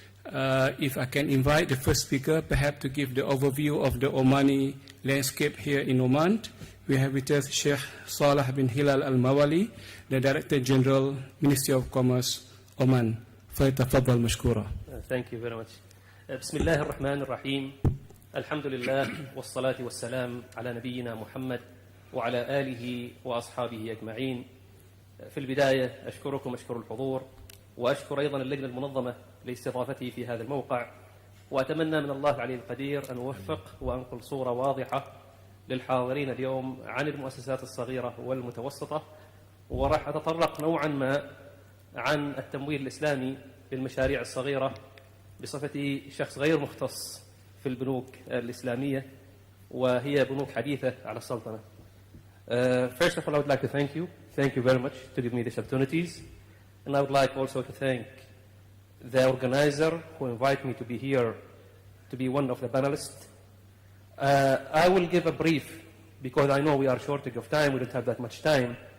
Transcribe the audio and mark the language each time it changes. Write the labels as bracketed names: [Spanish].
[English] If I can invite the first speaker, perhaps to give the overview of the Omani landscape here in Oman. We have with us Sheikh Salah bin Hilal al-Mawali, the Director General, Ministry of Commerce, Oman. [Arabic] فليتفضل مشكورا. [English] Thank you very much. [Arabic] بسم الله الرحمن الرحيم. الحمد لله والصلاة والسلام على نبينا محمد وعلى آله وأصحابه أجمعين. في البداية أشكركم أشكر الحضور وأشكر أيضا اللجنة المنظمة لاستضافتي في هذا الموقع، وأتمنى من الله العلي القدير أن أوفق وأنقل صورة واضحة للحاضرين اليوم عن المؤسسات الصغيرة والمتوسطة، وراح أتطرق نوعا ما عن التمويل الإسلامي للمشاريع الصغيرة بصفتي شخص غير مختص في البنوك الإسلامية وهي بنوك حديثة على السلطنة. [English] First of all, I would like to thank you. Thank you very much to give me these opportunities. And I would like also to thank the organizer who invited me to be here to be one of the panelists. I will give a brief because I know we are short of time, we don't have that much time.